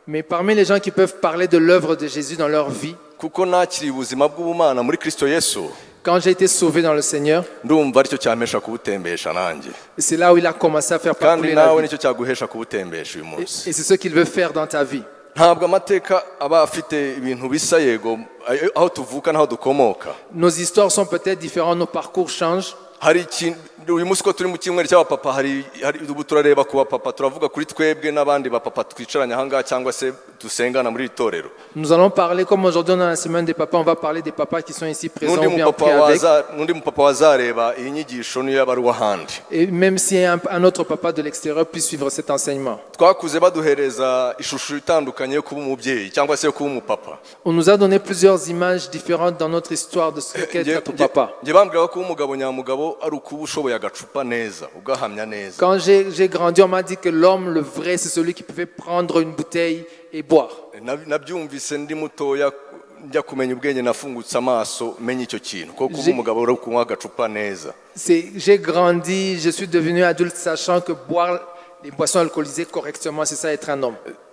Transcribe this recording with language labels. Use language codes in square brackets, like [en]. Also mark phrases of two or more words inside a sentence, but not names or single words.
[fr] Mais parmi les gens qui peuvent parler de l'œuvre de Jésus dans leur vie, quand j'ai été sauvé dans le Seigneur, c'est là où il a commencé à faire parcourir la vie. Et c'est ce qu'il veut faire dans ta vie. Nos histoires sont peut-être différentes, nos parcours changent. [rw] uyu munsi ko turi mu cyumweru cy'abapapa hari ubu turareba ku bapapa turavuga kuri twebwe n'abandi bapapa twicaranye ahangaha cyangwa se dusengana muri itorero. [fr] Nous allons parler comme aujourd'hui dans la semaine des papas, on va parler des papas qui sont ici présents ou bien pris avec. [rw] N'undi mupapa wazareba iyi nyigisho niyo yaba ari uw'ahandi. [fr] Et même si un autre papa de l'extérieur puisse suivre cet enseignement. [rw] Twakuze baduhereza ishusho itandukanye yo kuba umubyeyi cyangwa se yo kuba umupapa. [fr] On nous a donné plusieurs images différentes dans notre histoire de ce qu'est être papa. [rw] Nje bambwira ko umugabo nyamugabo ari ukuba ushoboye [fr] Quand j'ai grandi, on m'a dit que l'homme, le vrai, c'est celui qui pouvait prendre une bouteille et boire. J'ai grandi, je suis devenu adulte sachant que boire les boissons alcoolisées correctement, c'est ça être un homme.